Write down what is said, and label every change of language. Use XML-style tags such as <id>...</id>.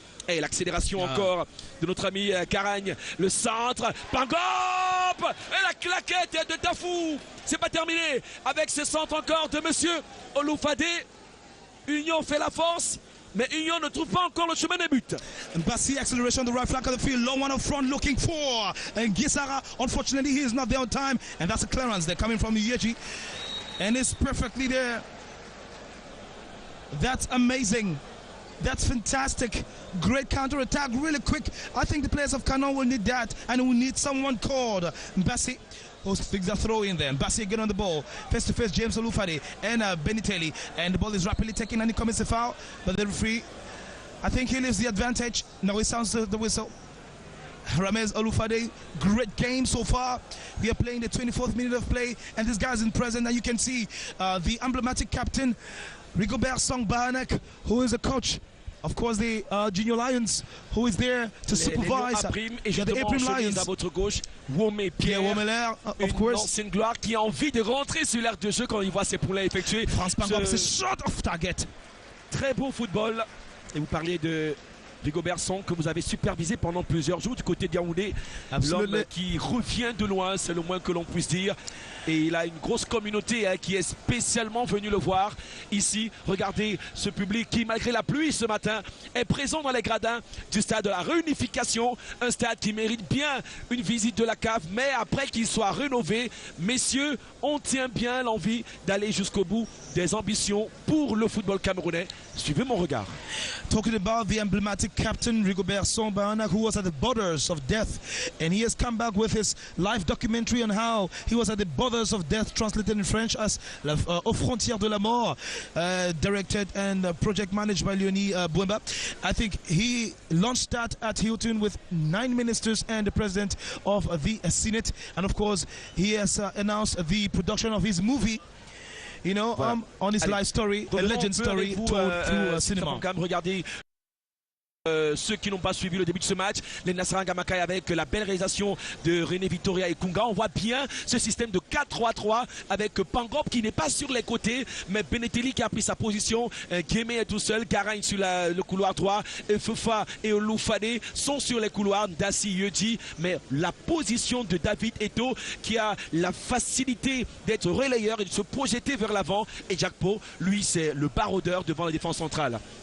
<fr>Et l'accélération encore de notre ami Caragne. Le centre, Pangop, et la claquette de Tafou. C'est pas terminé avec ce centre encore de monsieur Olufade. Union fait la force, mais Union ne trouve pas encore le chemin des buts.</fr> <en>Bassi, acceleration on the right flank of the field. Long one up front looking for. And Gisara, unfortunately, he is not there on time. And that's a clearance. They're coming from Yeji. And it's perfectly there. That's amazing. That's fantastic. Great counter-attack, really quick. I think the players of Canon will need that, and will need someone called Mbassi. Who sticks a throw in there. Mbassi again on the ball. Face to face, James Olufade and Benitelli. And the ball is rapidly taken, and he commits a foul. But the referee, I think he leaves the advantage. Now he sounds the whistle. Ramez Olufade, great game so far. We are playing the 24th minute of play, and this guy's in present. And you can see the emblematic captain, Rigobert Song Bahanak, who is a coach. Of course, the Junior Lions, who is there to supervise.</en> <fr>Et justement, en chemise à votre gauche, Wome Pierre,</fr> <en>of course.</en> <fr>Ancienne gloire qui a envie de rentrer sur l'aire de jeu quand il voit ses poulains effectuer.</fr> <en>France Pangop, c'est short of target.</en> <fr>Très beau football. Et vous parliez de Rigobert Song que vous avez supervisé pendant plusieurs jours du côté de Yaoundé. L'homme qui revient de loin, c'est le moins que l'on puisse dire. Et il a une grosse communauté qui est spécialement venue le voir ici. Regardez ce public qui, malgré la pluie ce matin, est présent dans les gradins du stade de la Réunification. Un stade qui mérite bien une visite de la CAF, mais après qu'il soit rénové, messieurs, on tient bien l'envie d'aller jusqu'au bout des ambitions pour le football camerounais. Suivez mon regard.</fr> <en>Talking about the emblematic captain Rigobert Song Bahanak, who was at the borders of death, and he has come back with his live documentary on how he was at the borders of death, translated in French as</en> <fr>Aux frontières de la mort,</fr> <en>directed and project managed by Leonie Bouemba. I think he launched that at Hilton with 9 ministers and the president of the Senate, and of course he has announced the production of his movie, you know, on his life story, a legend story told through cinema.</en> <fr>Regardez ceux qui n'ont pas suivi le début de ce match, les Nassaranga Makai avec la belle réalisation de René Victoria et Kunga. On voit bien ce système de 4-3-3 avec Pangop qui n'est pas sur les côtés, mais Beneteli qui a pris sa position. Guémé est tout seul, Karagne sur le couloir droit, Fufa et Olufade sont sur les couloirs, Dassi Yeji, mais la position de David Eto qui a la facilité d'être relayeur et de se projeter vers l'avant, et Jack Po, lui c'est le baroudeur devant la défense centrale.</fr>